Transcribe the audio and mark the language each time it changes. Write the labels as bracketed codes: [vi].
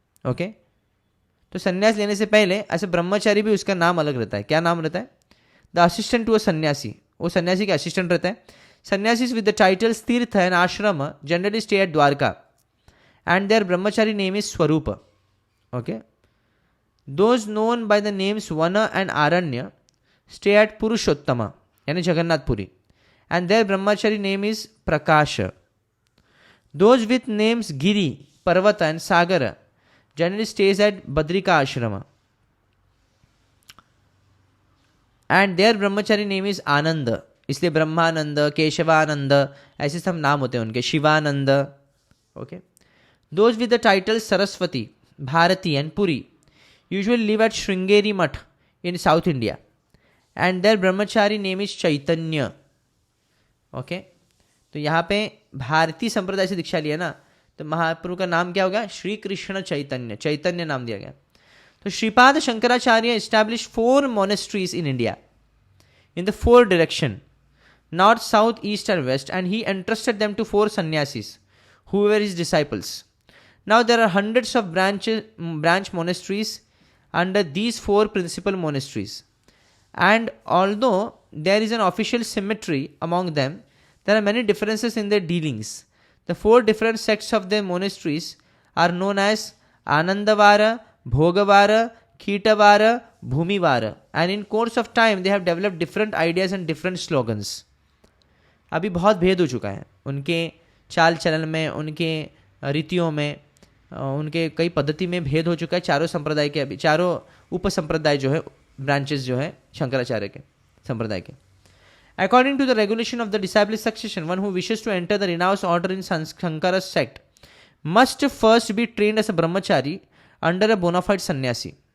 [hi] Okay, तो संन्यास लेने से पहले ऐसे ब्रह्मचारी भी उसका नाम अलग रहता है। क्या नाम रहता है? [en] the assistant to a sannyasi, [hi] वो सन्यासी का असिस्टेंट रहता है। [en] Sannyasis with the titles Tirtha and Ashrama generally stay at Dwarka and their brahmachari name is Swarupa. Okay, those known by the names Vana and Aranya stay at Purushottama yani Jagannath Puri, and their brahmachari name is Prakasha. Those with names Giri, Parvata and Sagara generally stays at Badrika Ashrama, and their brahmachari name is Ananda, [hi] इसलिए ब्रह्मानंद, केशवानंद ऐसे सब नाम होते हैं उनके, Shivanand. [en] Okay, Those with the titles Saraswati, Bharati and Puri usually live at Sringeri Math in South India, and their brahmachari name is Chaitanya. [hi] Okay, तो यहाँ पे भारतीय संप्रदाय से दीक्षा लिया ना, तो महाप्रभु का नाम क्या होगा? श्री कृष्ण चैतन्य, चैतन्य नाम दिया गया। [en] तो Shripad Shankaracharya established 4 monasteries in India in the 4 direction, north, south, east and west, and he entrusted them to 4 sannyasis who were his disciples. Now there are hundreds of branch monasteries under these 4 principal monasteries, and although there is an official symmetry among them, there are many differences in their dealings. The 4 different sects of the monasteries are known as Anandavara, Bhogavara, Kitavara, Bhumivara, and in course of time they have developed different ideas and different slogans. [hi] अभी बहुत भेद हो चुका है उनके चाल चलन में, उनके रीतियों में, उनके कई पद्धति में भेद हो चुका है। चारों संप्रदाय के, अभी चारों उप संप्रदाय जो है, ब्रांचेस जो है शंकराचार्य के संप्रदाय के। [en] According to the regulation of the disciple succession, one who wishes to enter the renounce order in Shankar sect must first be trained as a brahmachari under a bona fide sannyasi.